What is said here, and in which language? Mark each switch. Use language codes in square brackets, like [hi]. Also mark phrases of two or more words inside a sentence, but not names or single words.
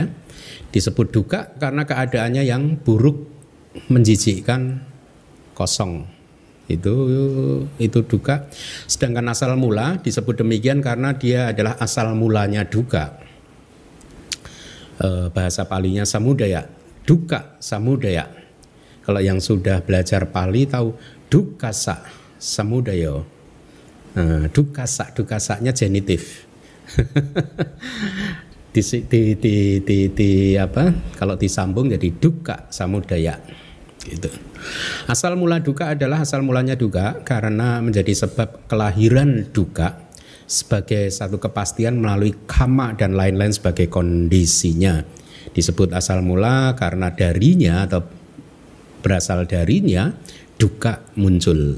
[id] Disebut dukkha karena keadaannya yang buruk, menjijikkan, kosong. Itu dukkha. Sedangkan asal mula disebut demikian karena dia adalah asal mulanya dukkha. Bahasa Palinya samudaya, [pi] dukkha samudaya. [id] Kalau yang sudah belajar Pali tahu [pi] dukkasa samudaya. [id] Dukkasa-nya genitif. Kalau disambung jadi [pi] dukkha samudaya. [id] Gitu. Asal mula dukkha adalah asal mulanya dukkha karena menjadi sebab kelahiran dukkha sebagai satu kepastian melalui kamma dan lain-lain sebagai kondisinya. Disebut asal mula karena darinya atau berasal darinya dukkha muncul.